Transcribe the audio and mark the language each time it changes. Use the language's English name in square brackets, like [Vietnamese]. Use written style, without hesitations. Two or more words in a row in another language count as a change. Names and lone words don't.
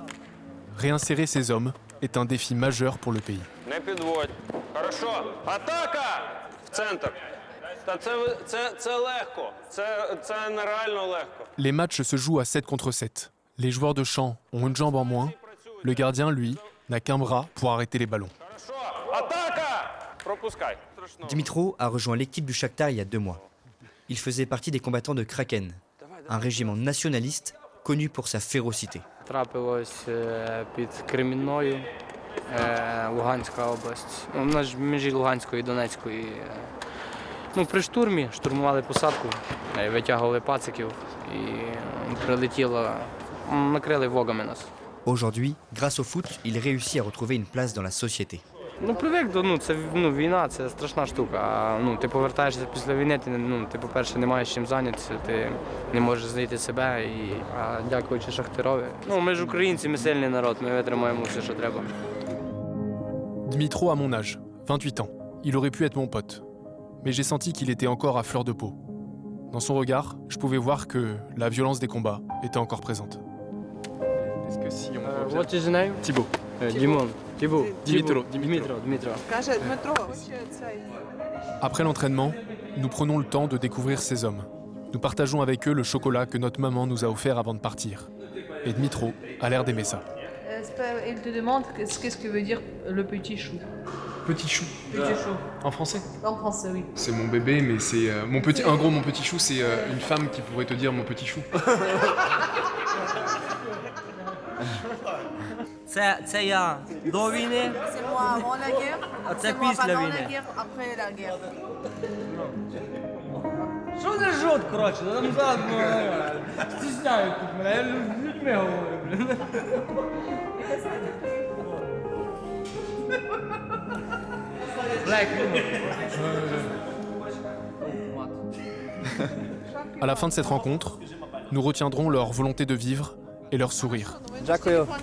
[French] Réinsérer ces hommes est un défi majeur pour le pays. [Ukrainian] Не підводь. Хорошо. Атака! В центр. Та це легко. Це нереально легко. [French] Les matchs se jouent à 7 contre 7. Les joueurs de champ ont une jambe en moins. Le gardien, lui, n'a qu'un bras pour arrêter les ballons. [Ukrainian] Атака! Пропускай. [French] Dimitro a rejoint l'équipe du Shakhtar il y a 2 mois. Il faisait partie des combattants de Kraken, un régiment nationaliste connu pour sa férocité. [Ukrainian] Трапилось під Кремінною, Луганська область. У нас ж межі Луганської і Донецької. Ну, при штурмі штурмували посадку, витягували пациків і прилетіло, накрили вогами нас. [French] Aujourd'hui, grâce au foot, il réussit à retrouver une place dans la société. [Ukrainian] Ну, привик до, це війна, це страшна штука. А ти повертаєшся після війни, ти, по-перше, не маєш чим зайнятися, ти не можеш знайти себе, а дякуючи Шахтарові. Ми ж українці, ми сильний народ, ми витримаємо все, що треба. [French] Dimitro a mon âge, 28 ans. Il aurait pu être mon pote. Mais j'ai senti qu'il était encore à fleur de peau. Dans son regard, je pouvais voir que la violence des combats était encore présente. Est-ce que si on [English] What is your name? Thibaut. Dimon. Thibaut. Dimitro. Dimitro. [Ukrainian] Каже Дмитро, цей. [French] Après l'entraînement, nous prenons le temps de découvrir ces hommes. Nous partageons avec eux le chocolat que notre maman nous a offert avant de partir. Et Dmitro a l'air d'aimer ça. Il te demande qu'est-ce que veut dire le petit chou. Petit chou. Petit chou. En français? En français, oui. C'est mon bébé, mais c'est mon petit. En gros, mon petit chou, c'est une femme qui pourrait te dire mon petit chou. [Ukrainian] Це я до війни, [French] C'est moi avant la guerre. [Ukrainian] а це [French] C'est moi [Ukrainian] після [French] pendant la [Ukrainian] війни. [French] guerre, après la guerre. [Ukrainian] Що за жут, коротше? Там задно, стісняють тут мене, я з людьми говорю, блін. [French] À la fin de cette rencontre, nous retiendrons leur volonté de vivre et leur sourire. [Ukrainian] Дякую.